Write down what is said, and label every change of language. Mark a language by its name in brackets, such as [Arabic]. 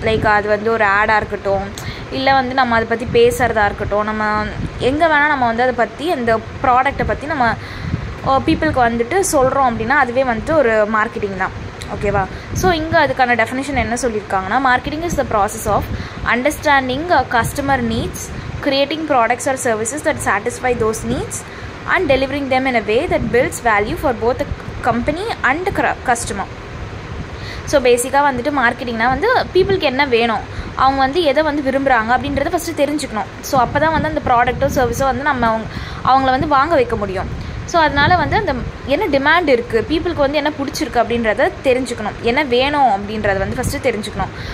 [Tamil] Like அது வந்து ஒரு ஆடாக இருக்கட்டும், இல்லை வந்து நம்ம அதை பற்றி பேசுகிறதா இருக்கட்டும், நம்ம எங்கே வேணால் நம்ம வந்து அதை பற்றி அந்த ப்ராடக்டை பற்றி நம்ம பீப்புளுக்கு வந்துட்டு சொல்கிறோம் அப்படின்னா அதுவே வந்துட்டு ஒரு மார்க்கெட்டிங் தான். ஓகேவா? ஸோ இங்கே அதுக்கான டெஃபினேஷன் என்ன சொல்லியிருக்காங்கன்னா, [English] Marketing is the process of understanding customer needs, creating products or services that satisfy those needs and delivering them in a way that builds value for both the company and the customer. [Tamil] So பேசிக்காக வந்துட்டு மார்க்கெட்டிங்னா வந்து பீப்புளுக்கு என்ன வேணும், அவங்க வந்து எதை வந்து விரும்புகிறாங்க அப்படின்றத ஃபஸ்ட்டு தெரிஞ்சுக்கணும். ஸோ அப்போ தான் வந்து அந்த ப்ராடக்ட்டோ சர்வீஸோ வந்து நம்ம அவங்கள வந்து வாங்க வைக்க முடியும். ஸோ அதனால் வந்து அந்த என்ன டிமாண்ட் இருக்குது, பீப்புளுக்கு வந்து என்ன பிடிச்சிருக்கு அப்படின்றத தெரிஞ்சுக்கணும், என்ன வேணும் அப்படின்றத வந்து ஃபஸ்ட்டு தெரிஞ்சுக்கணும்.